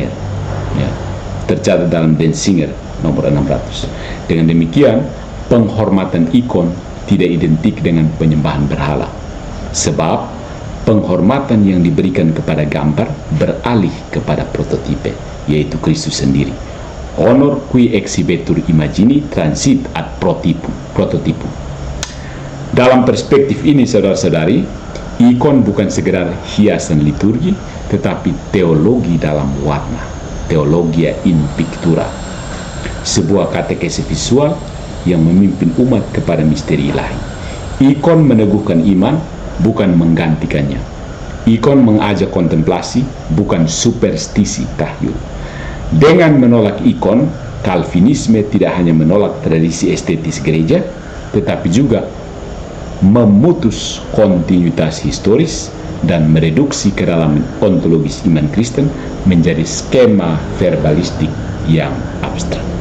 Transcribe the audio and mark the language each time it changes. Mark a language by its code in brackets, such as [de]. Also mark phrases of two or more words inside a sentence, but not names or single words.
[id] Ya, tercatat dalam Denzinger nomor 600. Dengan demikian, penghormatan ikon tidak identik dengan penyembahan berhala, sebab penghormatan yang diberikan kepada gambar beralih kepada prototipe, yaitu Kristus sendiri. [la] Honor qui exhibetur imagini transit ad prototipum. [id] Dalam perspektif ini, saudara-saudari, ikon bukan sekedar hiasan liturgi, tetapi teologi dalam warna, [la] teologia in pictura, [id] sebuah katekesi visual yang memimpin umat kepada misteri ilahi. Ikon meneguhkan iman, bukan menggantikannya. Ikon mengajak kontemplasi, bukan superstisi tahyul. Dengan menolak ikon, Calvinisme tidak hanya menolak tradisi estetis gereja, tetapi juga memutus kontinuitas historis dan mereduksi kedalaman ontologis iman Kristen menjadi skema verbalistik yang abstrak.